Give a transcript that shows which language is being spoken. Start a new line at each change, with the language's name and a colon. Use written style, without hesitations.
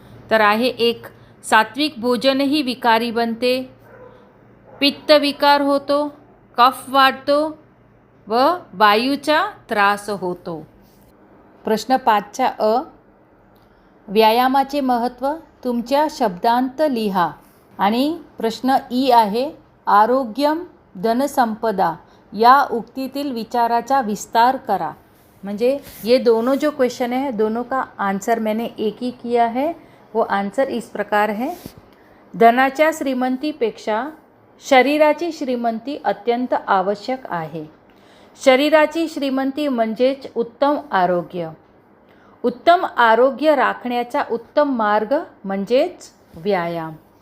Marathi: तर आहे 1, सात्विक भोजनही विकारी बनते, पित्त विकार होतो, कफ वाढतो व वायूचा त्रास होतो. प्रश्न 5चा अ, व्यायामाचे महत्त्व तुमच्या शब्दांत लिहा. आणि प्रश्न ई आहे, आरोग्यम धनसंपदा या उक्तीतील विचाराचा विस्तार करा.
Hindi: म्हणजे ये दोनों जो क्वेश्चन है दोनों का आंसर मैंने एक ही किया है. वो आंसर इस प्रकार है,
Marathi: धनाच्या श्रीमंतीपेक्षा शरीराची श्रीमंती अत्यंत आवश्यक आहे. शरीराची श्रीमंती म्हणजेच उत्तम आरोग्य. उत्तम आरोग्य राखण्याचा उत्तम मार्ग म्हणजेच व्यायाम.